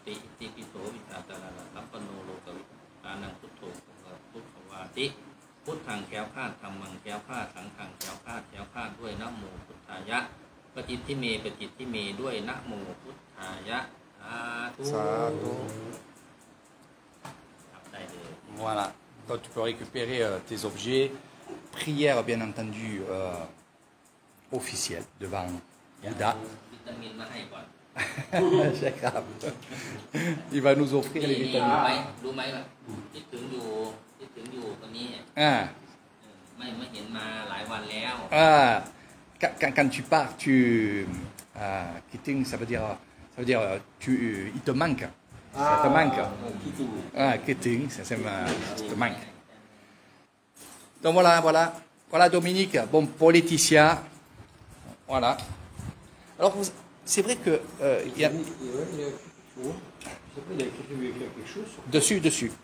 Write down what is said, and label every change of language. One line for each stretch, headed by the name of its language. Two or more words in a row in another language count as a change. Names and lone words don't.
Thai: ติอิติปิโสวิชาจารณะสัมปโนโลกวิทูตานังพุทโธวาติพุทธังแคล้วคลาดธรรมังแคล้วคลาดสังฆังแคล้วคลาดด้วยนะโมพุทธายะปฏิทิเมปฏิทิเมด้วยนะโมพุทธายะสาธุได้เลย
French: Voilà, donc tu peux récupérer tes objets, prière bien entendu officielle devant Bouddha. C'est grave. Il va nous offrir les vitamines.
Thai: รู้ไหมว่าคิดถึงอยู่คนนี้ไม่เห็นมาหลายวันแล้ว
French: Quand tu pars, quitting, ça veut dire il te manque. Ça te manque. Quitting, ça te manque. Donc voilà Dominique. Bon, pour Laetitia, voilà. Alors c'est vrai que il y a dessus.